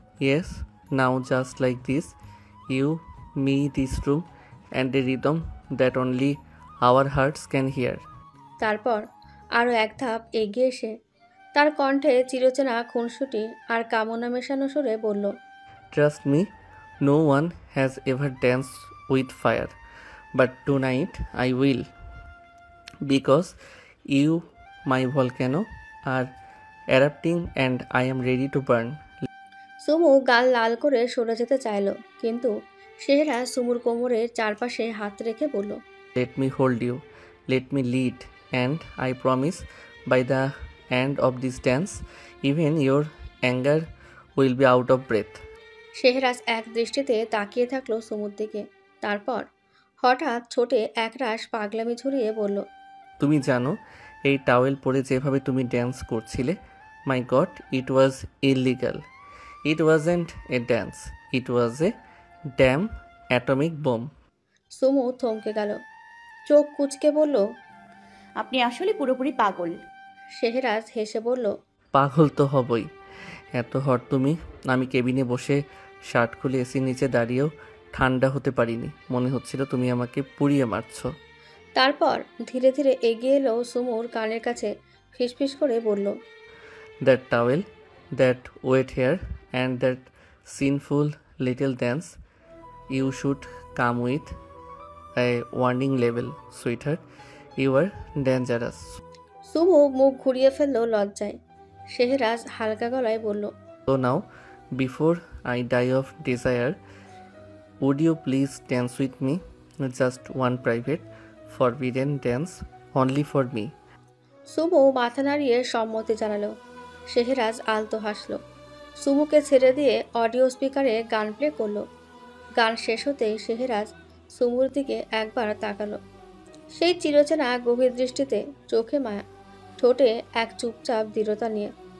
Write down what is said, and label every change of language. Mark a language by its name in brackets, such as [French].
[English] Yes, now just like this, you, me, this room, and a rhythm that only our hearts can hear. [Bangla] তারপর আরও এক ধাপ এগিয়ে এসে তার কণ্ঠে চিরচেনা খুনসুটি আর কামনা মেশানো সুরে বলল, [English] Trust me, no one has ever danced with fire, but tonight I will, because you, my volcano, are erupting and I am ready to burn. [Bangla] সুমু গাল লাল করে সরে যেতে চাইল, কিন্তু শেহরাজ সুমুর কোমরের চারপাশে হাত রেখে বলল, [English] Let me hold you, let me lead, and I promise by the end of this dance, even your anger will be out of breath. [Bangla] Shehraj এক দৃষ্টিতে তাকিয়ে থাকলো সুমুর দিকে, তারপর হঠাৎ ছোটে একরাশ পাগলামি ঝুরিয়ে বলল, তুমি জানো এই টাওয়েল পরে যেভাবে তুমি ড্যান্স করছিলে, [English] My god, it was illegal. It wasn't a dance, it was a damn atomic bomb. [Bangla] সুমু থমকে গেল, চোখ কুচকে বলল, আপনি আসলে পুরোপুরি পাগল। শেহরাজ হেসে বলল, পাগল তো হবই, এত হট তুমি। আমি কেবিনে বসে শার্ট খুলে এসির নিচে দাঁড়িয়েও ঠান্ডা হতে পারিনি, মনে হচ্ছিল তুমি আমাকে পুড়িয়ে মারছো। তারপর ধীরে ধীরে এগিয়ে এলো সুমুর কানের কাছে, ফিসফিস করে বলল, [English] That towel, that wait hair, and that sinful little dance, you should come with a warning level sweetheart, you R dangerous. [Bangla] সুমু মুখ ঘুরিয়ে ফেলল লজ্জায়। শেহরাজ হালকা গলায় বলল, [English] So now, before I die of desire, would you please dance with me? Just one private, forbidden dance, only for me. [Bangla] সুমু মাথা নাড়িয়ে সম্মতি জানালো। শেহরাজ আলতো হাসল। সুমুকে ছেড়ে দিয়ে অডিও স্পিকারে গান প্লে করলো। গান শেষ হতেই শেহরাজ সুমুর দিকে একবার তাকালো। সেই চিরচেনা গভীর দৃষ্টিতে চোখে মায়া, ঠোঁটে এক চুপচাপ দৃঢ়তা নিয়ে।